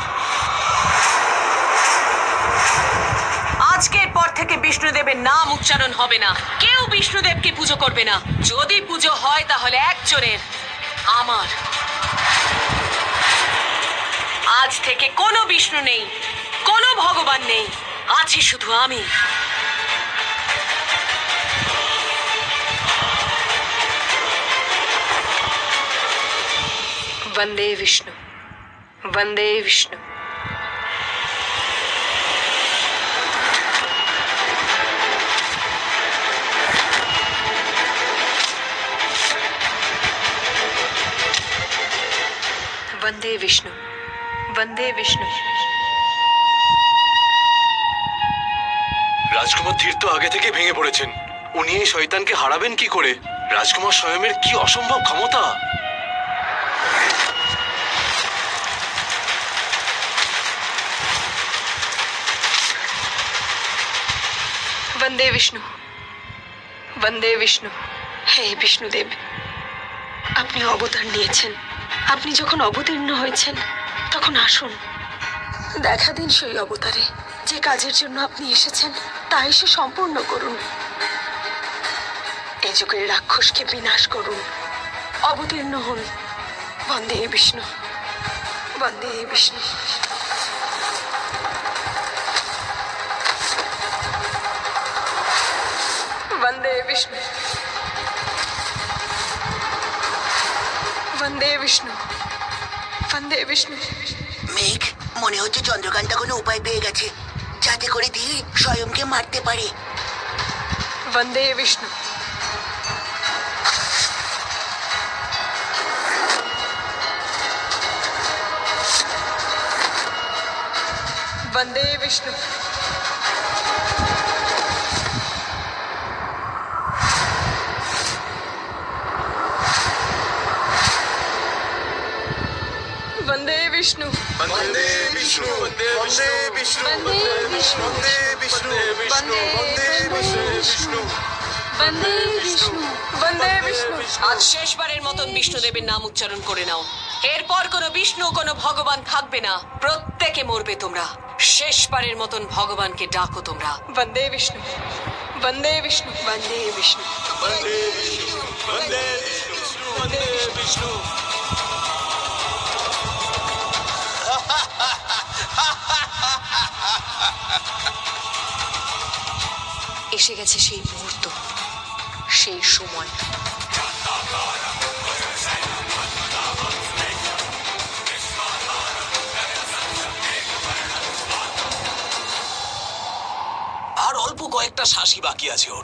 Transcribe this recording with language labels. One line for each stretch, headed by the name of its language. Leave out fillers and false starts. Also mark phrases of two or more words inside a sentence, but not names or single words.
Bangla: আজকের পর থেকে বিষ্ণুদেবের নাম উচ্চারণ হবে না। কেউ বিষ্ণুদেবকে পুজো করবে না। যদি পুজো হয় তাহলে একজনের, আমার। আজ থেকে কোনো বিষ্ণু নেই, কোনো ভগবান নেই, আছি শুধু আমি।
Sanskrit: वंदे विष्णु, वंदे विष्णु। वंदे विष्णु, वंदे विष्णु।
Bangla: রাজকুমার ধীর তো আগে থেকে ভেঙে পড়েছেন। উনি এই শয়তানকে হারাবেন কি করে? রাজকুমার স্বয়মের কি অসম্ভব ক্ষমতা!
Sanskrit: वंदे विष्णु, वंदे विष्णु।
Bangla: হে বিষ্ণুদেব, আপনি অবতার নিয়েছেন। আপনি যখন অবতীর্ণ হয়েছেন তখন আসুন, দেখা দিন সেই অবতারে। যে কাজের জন্য আপনি এসেছেন তা এসে সম্পূর্ণ করুন। এই যুগের রাক্ষসকে বিনাশ করুন। অবতীর্ণ হন।
Sanskrit: वन्दे विष्णु, वन्दे विष्णु। वंदे विष्णु, वंदे विष्णु, वंदे विष्णु।
Bangla: মেঘ, মনে হচ্ছে চন্দ্রকান্তা কোনো উপায় পেয়ে গেছে যাতে করে ধীর স্বয়ংকে মারতে পারে।
Sanskrit: वंदे विष्णु, वंदे विष्णु। वंदे विष्णु, वंदे विष्णु, वंदे विष्णु, वंदे विष्णु, वंदे विष्णु, वंदे विष्णु, वंदे विष्णु, वंदे विष्णु।
Bangla: আজ শেষবারের মতন বিষ্ণুদেবের নাম উচ্চারণ করে নাও। এরপর কোনো বিষ্ণু, কোনো ভগবান থাকবে না। প্রত্যেকে মরবে তোমরা। শেষবারের মতন ভগবানকে ডাকো তোমরা।
Sanskrit: वंदे विष्णु, वंदे विष्णु, वंदे विष्णु। वंदे विष्णु, वंदे विष्णु, वंदे विष्णु।
Bangla: এসে গেছে সেই মুহূর্ত, সেই সময়। আর অল্প কয়েকটা শ্বাসই বাকি আছে ওর।